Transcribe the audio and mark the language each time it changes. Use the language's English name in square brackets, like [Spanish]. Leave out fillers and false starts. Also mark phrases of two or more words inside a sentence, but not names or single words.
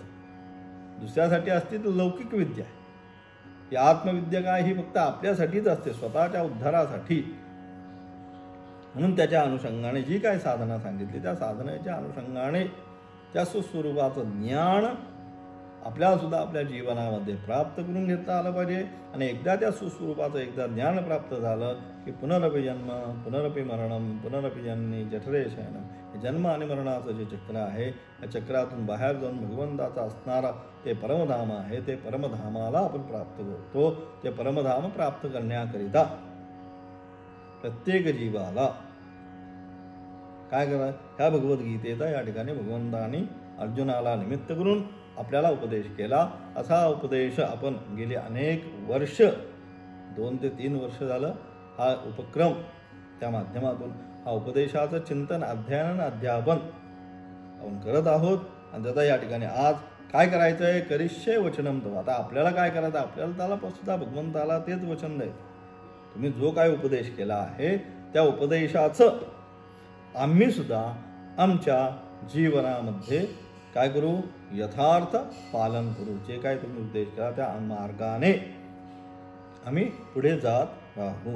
[Marathi] दुसऱ्यासाठी असते तर लौकिक विद्या आहे. ही आत्मविद्या काय, ही फक्त आपल्यासाठीच असते, स्वतःच्या उद्धारासाठी. म्हणून त्याच्या अनुषंगाने जी काही साधना सांगितली त्या साधनेच्या अनुषंगाने त्या सुस्वरूपाचं ज्ञान आपल्याला सुद्धा आपल्या जीवनामध्ये प्राप्त करून घेता आलं पाहिजे. आणि एकदा त्या सुस्वरूपाचं एकदा ज्ञान प्राप्त झालं की [Sanskrit] पुनरपि जन्म पुनरपि मरणम पुनरपि जननी जठरे शयनम, [Marathi] हे जन्म आणि मरणाचं जे चक्र आहे या चक्रातून बाहेर जाऊन भगवंताचा असणारा ते परमधाम आहे, ते परमधामाला आपण प्राप्त करतो. ते परमधाम प्राप्त करण्याकरिता प्रत्येक जीवाला काय करा, ह्या भगवद्गीतेचा या ठिकाणी भगवंतांनी अर्जुनाला निमित्त करून आपल्याला उपदेश केला. असा उपदेश आपण गेले अनेक वर्ष, 2 ते 3 वर्ष झालं हा उपक्रम, त्या माध्यमातून हा उपदेशाचं चिंतन, अध्ययन, अध्यापन आपण करत आहोत. आणि त्याचा या ठिकाणी आज काय करायचं आहे, [Sanskrit] करिष्ये वचनम तव. [Marathi] आता आपल्याला काय करायचं, आपल्याला त्याला सुद्धा भगवंताला तेच वचन द्यायचं. तुम्ही जो काय उपदेश केला आहे त्या उपदेशाचं आम्ही सुद्धा आमच्या जीवनामध्ये काय करू, यथार्थ पालन करू. जे काय तुम्ही उपदेश केला त्या मार्गाने आम्ही पुढे जात राहू.